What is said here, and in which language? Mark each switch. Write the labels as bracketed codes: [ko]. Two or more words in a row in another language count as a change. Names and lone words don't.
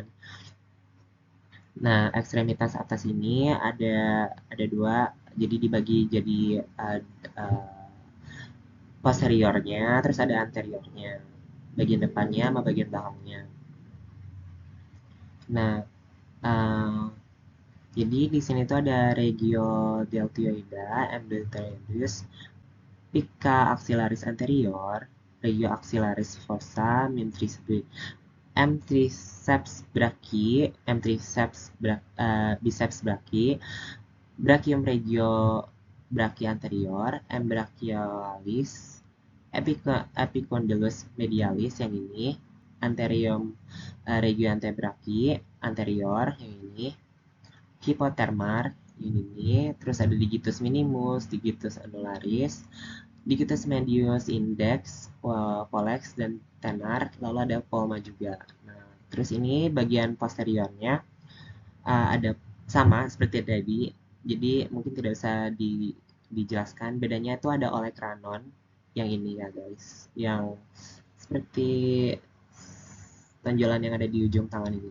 [id] Nah, ekstremitas atas ini ada dua, jadi dibagi jadi uh, posteriornya, terus ada anteriornya, bagian depannya sama bagian belakangnya. Nah, uh, jadi di sini tuh ada [la] regio deltoida, endothelius, pica axillaris anterior, regio axillaris fossa, M triceps brachii, biceps brachii, brachium regio brachii anterior, M brachialis, epicondylus medialis [id] yang ini, [la] anterior regio antebrachii anterior [id] yang ini, hipotermar ini, terus ada [la] digitus minimus, digitus annularis, digitus medius index, pollex [id] dan tenar, lalu ada polma juga. Nah, terus ini bagian posteriornya ada sama seperti tadi, jadi mungkin tidak usah dijelaskan. Bedanya itu ada olecranon yang ini ya guys, yang seperti tonjolan yang ada di ujung tangan ini.